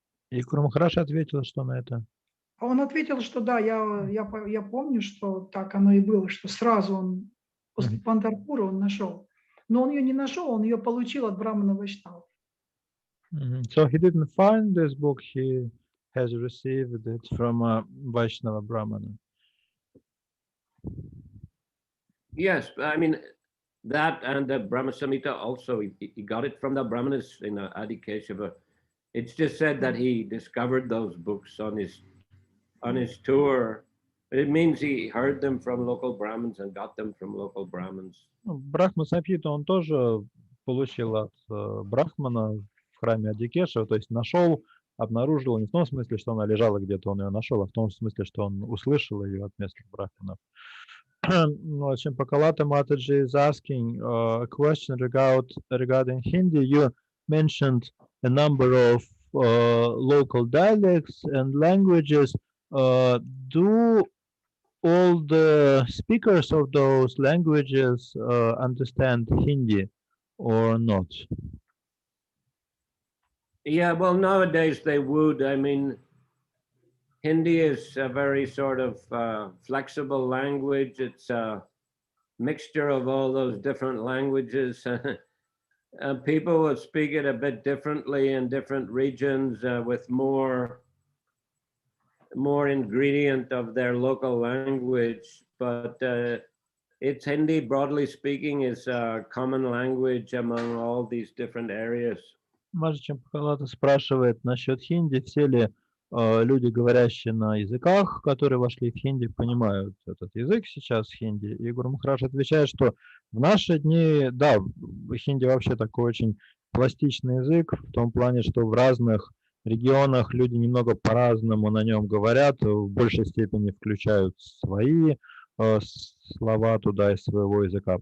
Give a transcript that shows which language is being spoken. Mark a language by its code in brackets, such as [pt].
[ru] И Гуру Махарадж ответил, что на это? Он ответил, что да, я помню, что так оно и было, что сразу он после Пандарпура он нашел. Но он ее не нашел, он ее получил от брамана вайшнавов. [en] So he didn't find this book, he has received it from a Vaishnava Brahmana. Yes, I mean, that and the Brahma Samhita also, he got it from the Brahmanas in Adi Keshava. It's just said that he discovered those books on his tour. It means he heard them from local Brahmins and got them from local Brahmins. [ru] Брахма Самхиту он тоже получил от Брахмана в храме Адикешева, то есть нашел, обнаружил, не в том смысле, что она лежала где-то, он ее нашел, а в том смысле, что он услышал ее от местных брахманов. [en] Chimpakawata Mataji is asking a question regarding Hindi. You mentioned a number of local dialects and languages. Do all the speakers of those languages understand Hindi or not? Yeah, well, nowadays they would. I mean, Hindi is a very sort of flexible language. It's mixture of all those different languages. People will speak it a bit differently in different regions with more ingredient of their local language, but it's Hindi, broadly speaking, is a common language among all these different areas. [ru] Мажичем Пахалата спрашивает насчет хинди. Все ли люди, говорящие на языках, которые вошли в хинди, понимают этот язык сейчас, хинди? И Гуру Махарадж отвечает, что в наши дни, да, хинди вообще такой очень пластичный язык, в том плане, что в разных регионах люди немного по-разному на нем говорят, в большей степени включают свои слова туда из своего языка.